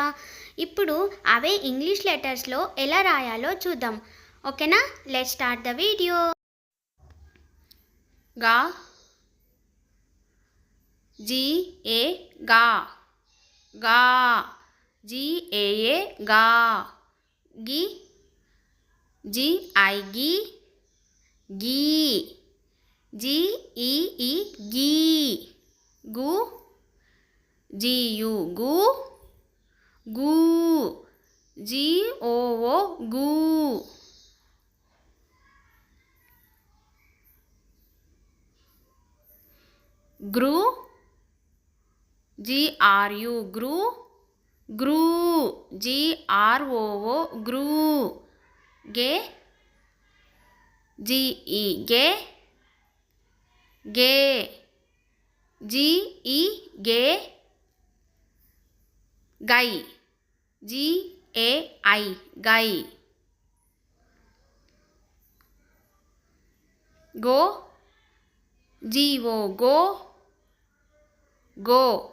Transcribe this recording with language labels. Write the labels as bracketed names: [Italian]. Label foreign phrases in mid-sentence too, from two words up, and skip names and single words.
[Telugu] ఇప్పుడు అవే [English] English letters-lo [Telugu] ఎలా రాయాలో చూద్దాం. [English] Okay-na? Let's start the video. Ga, G A ga, ga, G A ga, gi, G I gi, gi, G E gi, gu, G U gu, gu, G O gu, gru, G R U gru, gru, G R O gru, ge, G E ge, ge, G E ge, gai, G A I gai, go, G O go, go,